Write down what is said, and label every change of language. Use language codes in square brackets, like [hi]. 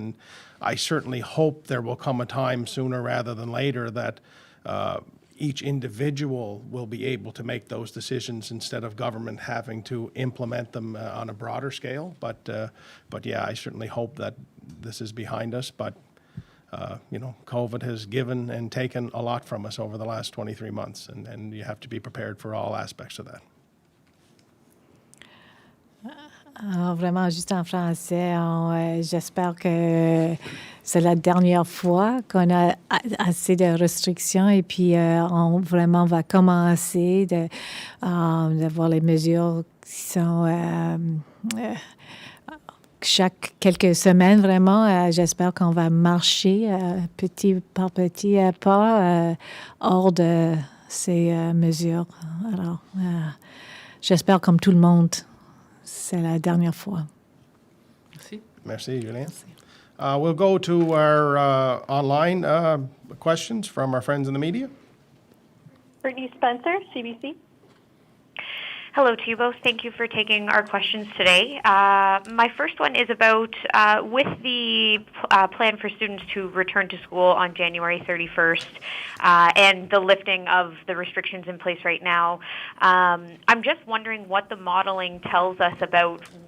[en] And I certainly hope there will come a time sooner rather than later that each individual will be able to make those decisions instead of government having to implement them on a broader scale. But yeah, I certainly hope that this is behind us. But you know, COVID has given and taken a lot from us over the last 23 months, and you have to be prepared for all aspects of that. [fr] Alors, vraiment, juste en français, j'espère que c'est la dernière fois qu'on a assez de restrictions et puis on vraiment va commencer de voir les mesures qui sont chaque quelques semaines, vraiment. J'espère qu'on va marcher petit par petit pas hors de ces mesures. Alors, j'espère comme tout le monde. C'est la dernière fois. Merci. Merci, Julien. [en] We'll go to our online questions from our friends in the media. Brittany Spencer, CBC. Hello to you both. Thank you for taking our questions today. My first one is about with the plan for students to return to school on January 31st and the lifting of the restrictions in place right now. I'm just wondering what the modeling tells us about